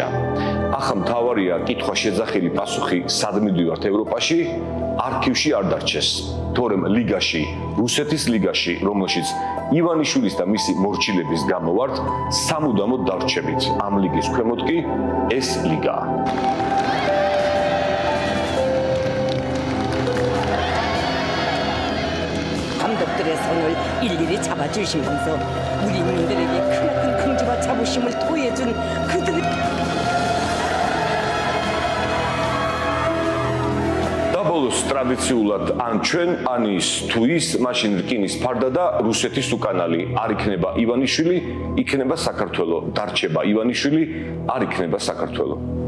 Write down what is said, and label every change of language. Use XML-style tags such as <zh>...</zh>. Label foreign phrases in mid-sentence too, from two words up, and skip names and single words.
<ka>ახლა მთავარია კითხვა შეძახილი პასუხი სად მიდივართ ევროპაში? არქივში არ დარჩეს. თორემ ლიგაში, რუსეთის ლიგაში, რომელშიც ივანიშვილის და მისი მორჩილების გამო ვართ, სამუდამოდ დარჩებით. ამ ლიგის ქვემოთ კი ეს ლიგაა.</ka> <ko>감독들의 손을 일일이 잡아주시면서 우리 인민들에게 크나큰 긍지와 자부심을 토해준 그들의</ko> <ka>ბოლოს ტრადიციულად ან ჩვენ ან ის თუ ის მაშინ რკინის ფარდა და რუსეთის უკანალი არ იქნება ივანიშვილი, იქნება საქართველო, დარჩება ივანიშვილი, არ იქნება საქართველო.</ka>